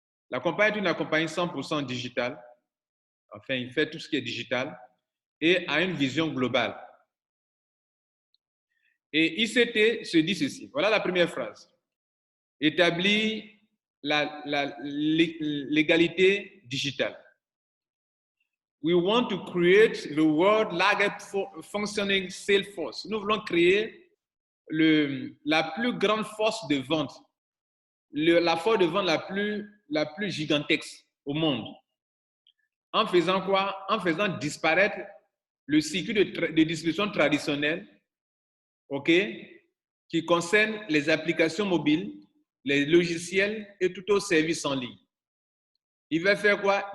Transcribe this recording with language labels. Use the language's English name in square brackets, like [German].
[French] La compagnie est une compagnie 100% digitale. Enfin, il fait tout ce qui est digital et a une vision globale. Et ICT se dit ceci. Voilà la première phrase. Établir l'égalité digitale. [English] We want to create the world's largest functioning sales force. [French] Nous voulons créer la plus grande force de vente, la force de vente la plus gigantesque au monde. En faisant quoi? En faisant disparaître le circuit de distribution traditionnel, qui concerne les applications mobiles, les logiciels et tout autre service en ligne. Il va faire quoi?